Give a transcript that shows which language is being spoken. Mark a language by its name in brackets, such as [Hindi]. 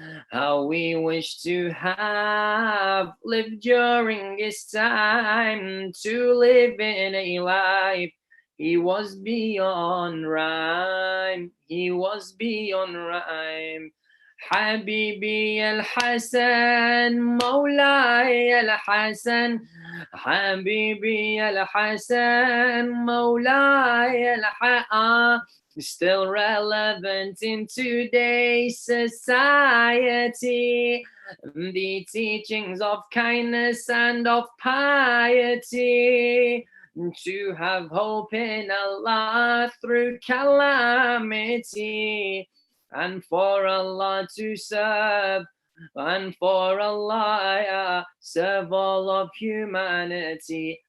[English] How we wish to have lived during his time, to live in a life he was beyond rhyme, he was beyond rhyme. [Arabic] حبيبي الحسن مولاي الحسن حبيبي الحسن مولاي الحسن, [English] still relevant in today's society. The teachings of kindness and of piety, to have hope in Allah through calamity, and for Allah to serve, and for Allah serve all of humanity.